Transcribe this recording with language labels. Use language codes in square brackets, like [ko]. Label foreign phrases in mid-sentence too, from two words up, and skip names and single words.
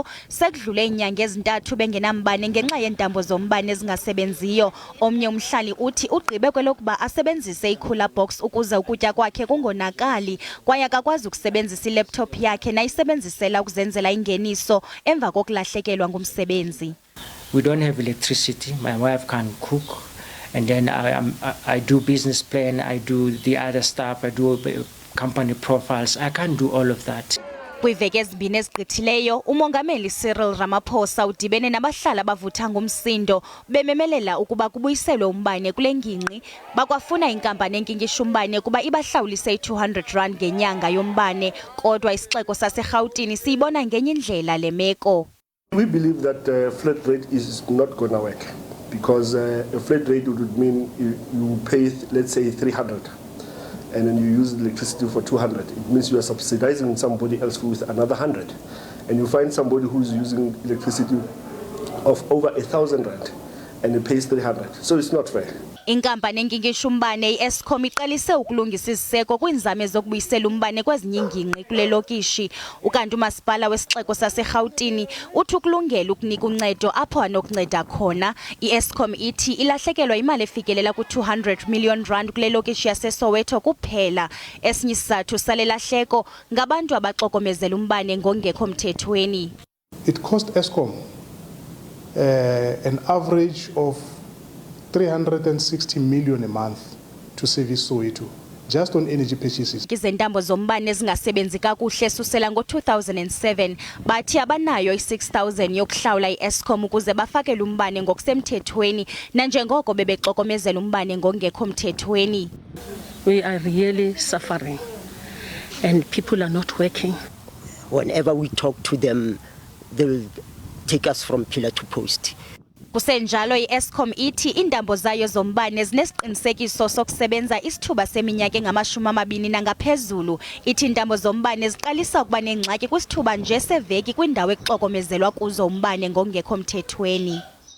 [xh] Sekudlule inyanga ezintathu bengenambane ngenxa yeentambo zombane ezingasebenziyo. Omnye umhlali uthi ugqibe kwelokuba asebenzise iCooler box ukuze ukutya kwakhe kungonakali, kwaye akakwazi ukusebenzisa ilaptop yakhe nayisebenzisela ukuzenzela ingeniso emva kokulahlekelwa ngumsebenzi. [en] We don't have electricity. My wife can't cook. And then I do business plan, I do the other stuff, I do company profiles. I can't do all of that. [xh] Kwiveki ezibini ezigqithileyo, umongameli Cyril Ramaphosa udibene nabahlali abavutha ngumsindo bememelela ukuba kubuyiselwe umbane kule ngingqi. Bakwafuna inkampani enkingqisha umbane kuba ibahlawulise i-R200 ngenyanga yombane, kodwa isixeko saseRhawutini siyibona ngenye indlela le meko. [en] We believe that flat rate is not going to work. Because a flat rate would mean you pay, let's say, 300, and then you use electricity for 200. It means you are subsidizing somebody else with another 100, and you find somebody who's using electricity of over 1,000 rand, and he pays 300. So it's not fair. [xh] Inkampani enkingqisha umbane iEskom iqalise ukulungisa iziseko kwinzame zokubuyisela umbane kwezinye iingingqi kule lokishi. Ukanti umasipala wesixeko saseRhawutini uthi ukulungela ukunika uncedo apho anokunceda khona. iEskom ithi ilahlekelwa imali efikelela ku-R200 million kule lokishi yaseSoweto kuphela. Esinye isizathu sale lahleko ngabantu abaxokomezela umbane ngongekho mthethweni. [en] It cost ESCOM an average of 360 million a month to service Soweto, just on energy purchases. [xh] Izintambo zombane ezingasebenzi kakuhle susela ngo-2007 bathi abanayo i-6,000 yokuhlawula iEskom ukuze bafakele umbane ngokusemthethweni nanjengoko bebexokomezela umbane ngongekho mthethweni. [en] We are really suffering and people are not working. Whenever we talk to them, they will take us from pillar to post. [xh] Kusenjalo iEskom ithi iintambo zayo zombane zinesiqinisekiso sokusebenza isithuba seminyaka engama-20 nangaphezulu. Ithi iintambo zombane ziqalisa ukuba nengxaki kwisithuba nje seveki kwindawo ekuxokomezelwa kuzo umbane ngongekho mthethweni.